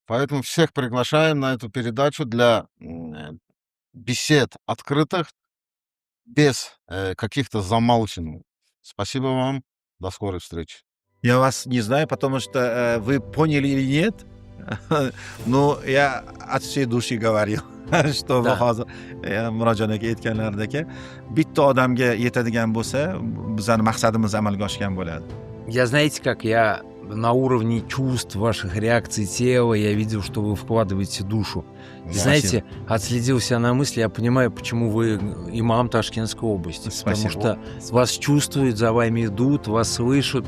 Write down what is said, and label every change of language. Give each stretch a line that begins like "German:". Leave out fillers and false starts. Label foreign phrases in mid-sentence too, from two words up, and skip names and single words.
Russian: Поэтому всех приглашаем на эту передачу для бесед открытых, без каких-то замалчиваний. Спасибо вам. До скорой встречи. Я вас не знаю, потому что вы поняли или нет, но я от всей души говорил, что Да.
Uzbek: hozir Murodjon aka aytganlaridagi bitta odamga yetadigan bo'lsa, bizning maqsadimiz amalga oshgan bo'ladi.
Russian: Я, знаете как, я на уровне чувств, ваших реакций тела, я видел, что вы вкладываете душу. И знаете, отследил себя на мысли, я понимаю, почему вы имам Ташкентской области. Спасибо. Потому что вас чувствуют, за вами идут, вас слышат.